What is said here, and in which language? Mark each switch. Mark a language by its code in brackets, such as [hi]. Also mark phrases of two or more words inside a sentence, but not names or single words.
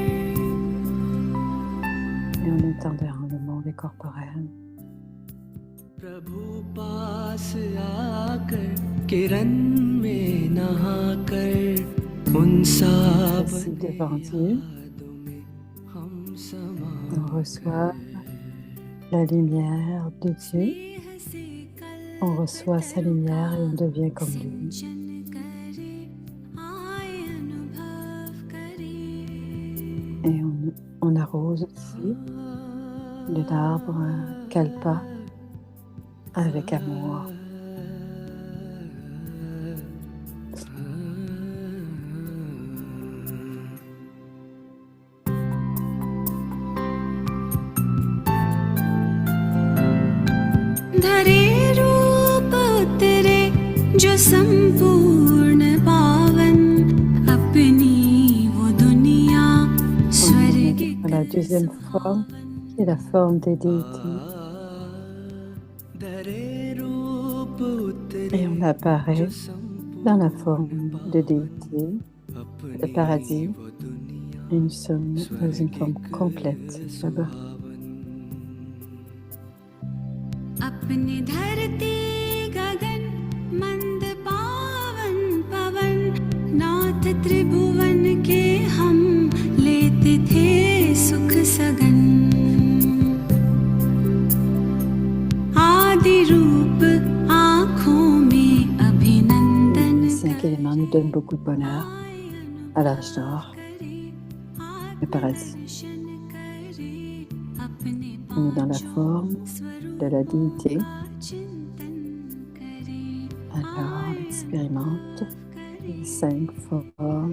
[fr] Et on entend dans le monde corporel. [hi] प्रभु पास आकर किरण में नहाकर उन [fr] Assis devant Dieu, [hi] यादों में हम समा [fr] on reçoit la lumière de Dieu, on reçoit sa lumière et on devient comme lui. Et on arrose aussi de l'arbre kalpa avec amour. [hi] धरे रूप तेरे जो संपूर्ण पावन अपनी वो दुनिया स्वर्ग [fr] On est à la deuxième forme, qui est la forme des déités. Et on apparaît dans la forme de déité, de paradis. Et nous sommes dans une forme complète là-bas. [hi] अपनी धरती गगन मंद पावन पवन नाथ त्रिभुवन के हम लेते थे सुख सगन आदि रूप आँखों में अभिनंदन [fr] Ces 5 éléments nous donnent beaucoup de bonheur à l'âge d'or, le paradis. On est dans la forme de la déité. Alors on expérimente les 5 formes.